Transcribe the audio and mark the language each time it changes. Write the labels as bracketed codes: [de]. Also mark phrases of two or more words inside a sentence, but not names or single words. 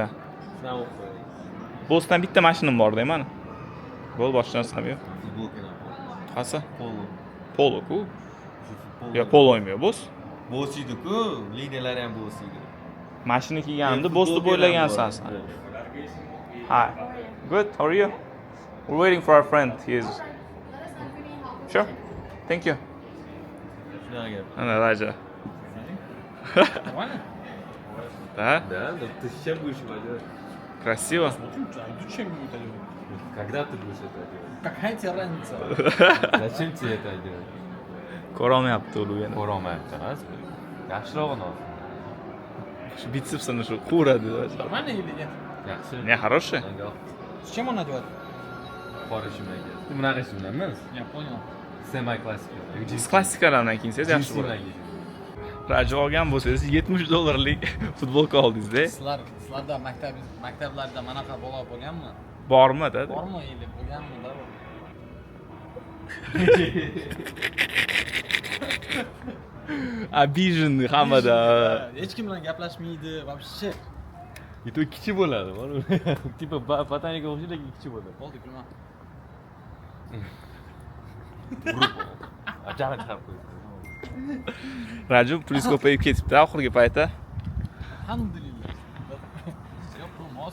[uz] Sizdan o'qib. Bosdan bitta mashinam bor-da, mana. Bo'l boshqa narsam yo'q. Futbolka. Qaysi? Polo. Polo-ku. Yo, polo o'ymaydi, Bos. Bosiydi-ku, liniyalari ham bosiydi. Mashina kiyganimda Bosni bo'ylagansan sen. [en] Hi. Good. How are you? We're waiting for our friend. He is. Sure. Thank you. [uz] Shunaqa gap. Ana Raja. [ru] Нормально? Да? Да, ну ты с чем будешь его делать? Красиво. Смотрю, а зачем мне это делать? Когда ты будешь это делать? Какая тебе разница? Зачем тебе это делать? [uz] Ko'rolmayapti u yana. Ko'rolmayapti emas. Yaxshirog'ini ol. Shu bitsepsini shu quvuradi. [ru] Нормально или нет? [uz] Yaxshi. [ru] Не, хороший. [uz] Menga ol. [ru] С чем он надевает? [uz] Qora shimlarga. Bunaqa shimlar emas. [ru] Я понял. Semi-classic. [uz] Siz klassikalardan kiysangiz yaxshi bo'ladi. Raja olgan bo'lsangiz $70 futbolka oldingiz-da. Sizlarda maktablarda manaqa bola bo'lganmi? Bormi dedi? Bormi или bo'lganmi da? Abijan hammada. Hech kim bilan gaplashmaydi, вообще. И то kichik bo'ladi. Tipa botanika o'xshaydi, lekin kichik bo'ladi. Bo'ldi, kulma. Ajoyib chiqarib qo'ydi. Raju plyus ko'payib ketibdi oxirgi paytda. Alhamdulillah. Yo'q, bu mos.